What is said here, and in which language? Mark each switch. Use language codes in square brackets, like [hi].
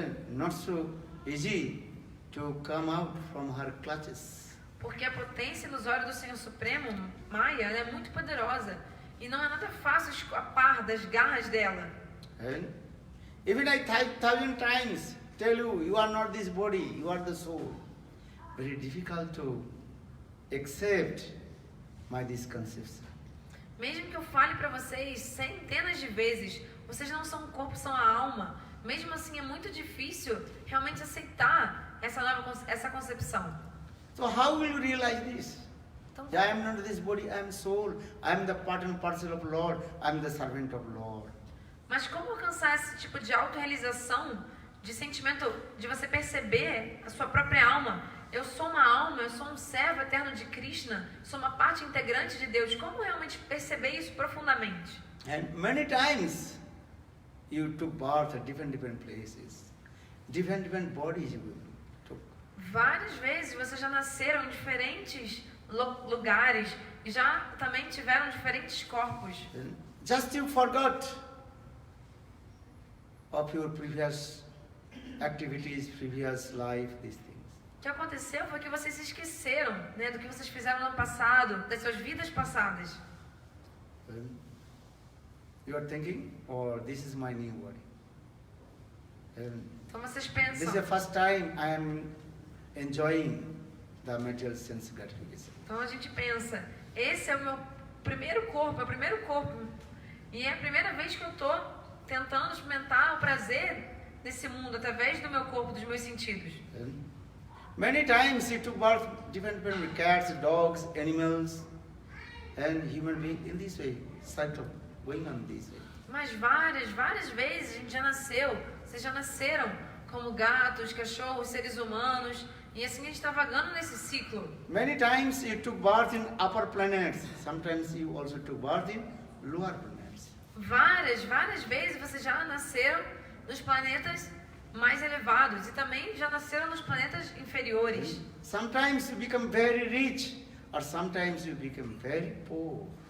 [en] Not so easy to come out from her clutches. [pt] Porque a potência ilusória do Senhor Supremo, Maya, ela é muito poderosa e não é nada fácil escapar das garras dela. [en] Even I 1,000 times tell you, you are not this body, you are the soul. Very difficult to accept this conception. [pt] Mesmo que eu fale para vocês centenas de vezes, vocês não são o corpo, são a alma. Mesmo assim, é muito difícil realmente aceitar essa concepção. [en] So how will you realize this? [pt] Então, [en] I am not this body, I am soul. I am the part and parcel of Lord. I am the servant of Lord. [pt] mas como alcançar esse tipo de autorrealização, de sentimento, de você perceber a sua própria alma, eu sou uma alma, eu sou um servo eterno de Krishna, sou uma parte integrante de Deus. Como realmente perceber isso profundamente? [en] And many times you took birth at different places, different bodies you took. [pt] Várias vezes vocês já nasceram em diferentes lugares e já também tiveram diferentes corpos. [en] And just you forgot of your previous activities, previous life, these things. [pt] O que aconteceu foi que vocês se esqueceram, né, do que vocês fizeram no passado, das suas vidas passadas. [en] And you are thinking, oh, this is my new body. And [pt] Então vocês [en] this is the [pt] pensam, [en] first time I am enjoying the material sense gratification. [pt] então a gente pensa, esse é o meu primeiro corpo, é o primeiro corpo. E é a primeira vez que eu estou tentando experimentar o prazer desse mundo através do meu corpo, dos meus sentidos. [en] And many times you took birth different cats, dogs, animals, and human being in this way, cycle going on this way. [pt] Mas várias vezes a gente já nasceu, vocês já nasceram como gatos, cachorros, seres humanos, e assim a gente está vagando nesse ciclo. [en] Many times you took birth in upper planets. Sometimes you also took birth in lower planets. [pt] Várias vezes vocês já nasceram nos planetas mais elevados e também já nasceram nos planetas inferiores. [en] Sometimes you become very rich, or sometimes you become very poor.